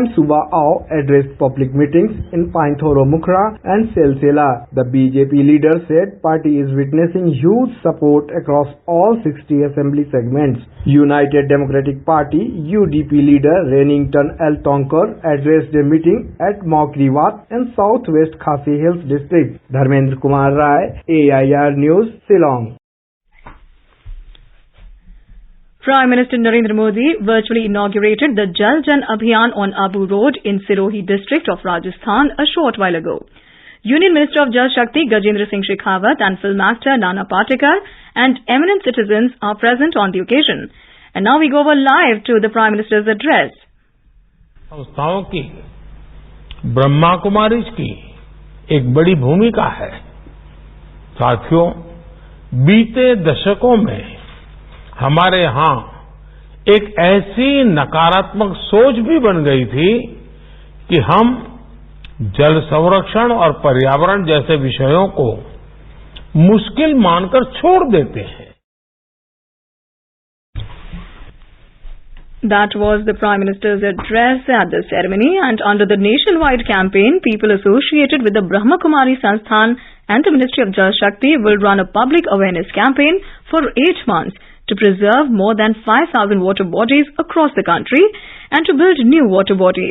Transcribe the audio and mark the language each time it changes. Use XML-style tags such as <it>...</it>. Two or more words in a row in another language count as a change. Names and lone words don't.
<en>Suba Ao addressed public meetings in Painthoro Mukra Pokhara and Silsila. The BJP leader said party is witnessing huge support across all 60 assembly segments. United Democratic Party UDP leader Renington L. Tonkar addressed a meeting at Mokriwat in Southwest Khasi Hills district. Dharmendra Kumar Rai, AIR News, Shillong. Prime Minister Narendra Modi virtually inaugurated the Jal Jan Abhiyan on Abu Road in Sirohi district of Rajasthan a short while ago. Union Minister of Jal Shakti Gajendra Singh Shekhawat and film actor Nana Patekar and eminent citizens are present on the occasion. And now we go over live to the Prime Minister's address.</en> <hi>संस्थाओं की ब्रह्मा कुमारीज की एक बड़ी भूमिका है। साथियों, बीते दशकों में हमारे यहाँ एक ऐसी नकारात्मक सोच भी बन गई थी कि हम जल संरक्षण और पर्यावरण जैसे विषयों को मुश्किल मानकर छोड़ देते हैं।</hi> <en>That was the Prime Minister's address at the ceremony, and under the nationwide campaign, people associated with the Brahma Kumari Sansthan and the Ministry of Jal Shakti will run a public awareness campaign for 8 months to preserve more than 5,000 water bodies across the country and to build new water bodies.</en>